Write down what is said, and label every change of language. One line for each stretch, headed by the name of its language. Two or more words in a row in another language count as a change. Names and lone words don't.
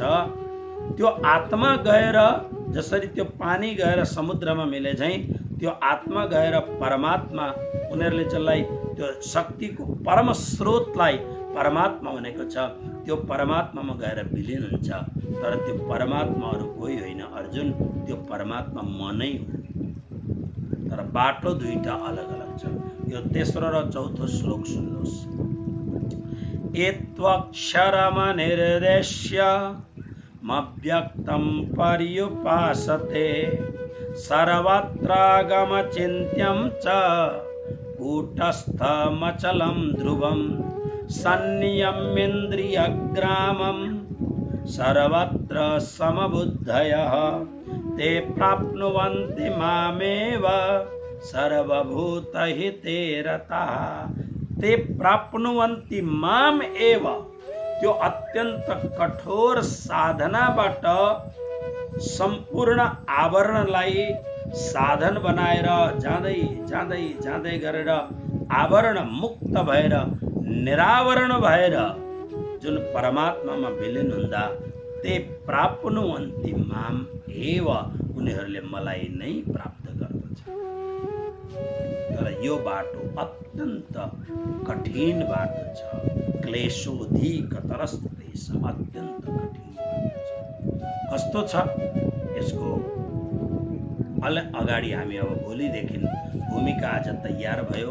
Nepali: त्यो आत्मा गएर जसरी त्यो पानी गएर समुद्रमा मिले झैं त्यो आत्मा गएर परमात्मा, उनीहरूले जसलाई त्यो शक्तिको परम स्रोतलाई परमात्मा भनेको छ, त्यो परमात्मामा गएर विलीन हुन्छ। तर त्यो परमात्मा अरू कोही होइन अर्जुन, त्यो परमात्मा मनै हो। तर बाटो दुईटा अलग अलग छ। यो तेस्रो र चौथो श्लोक सुन्नुहोस्।
Sanskrit: एत्वक्षरमनिर्देश्य मव्यक्तं पर्युपासते सर्वत्रागमचिन्त्यं च कूटस्थमचलं ध्रुवं सन्नियम्येन्द्रियग्रामं सर्वत्र समबुद्धयः ते प्राप्नुवन्ति मामेव सर्वभूतहिते रताः। ते प्राप्नुवन्ति माम एव।
Nepali: त्यो अत्यन्त कठोर साधनाबाट सम्पूर्ण आवरणलाई साधन बनाएर जाँदै जाँदै जाँदै गरेर आवरण मुक्त भएर निरावरण भएर जुन परमात्मामा विलीन हुँदा
Sanskrit: ते प्राप्नुवन्ति माम एव,
Nepali: उनीहरूले मलाई नै प्राप्त गर्दछ। तर यो बाटो अत्यन्त कठिन बाटो छ। क्लेशोधिकतरस्तेषाम्, अत्यन्त कठिन बाटो छ। कस्तो छ यसको अगाडि हामी अब भोलिदेखि भूमिका आज तयार भयो।